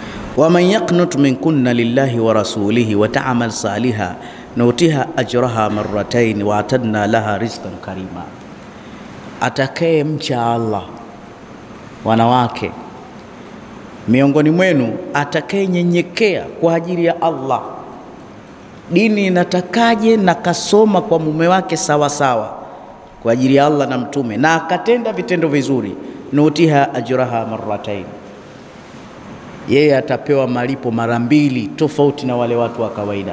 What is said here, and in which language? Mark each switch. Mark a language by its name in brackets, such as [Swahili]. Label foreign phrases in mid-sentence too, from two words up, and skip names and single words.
[Arabic] ومن يقنط منكن لله ورسوله وتعمل صالحا نؤتها أجرها مرتين وأعتدنا لها رزقا كريما. [Swahili] Atakaye mcha Allah wanawake miongoni mwenu, atakaye nyenyekea kwa ajili ya Allah, dini inatakaje, na kasoma kwa mume wake sawa sawa kwa ajili ya Allah na mtume, na akatenda vitendo vizuri, [Arabic] نؤتها أجرها مرتين, [Swahili] yeye atapewa malipo mara mbili tofauti na wale watu wa kawaida.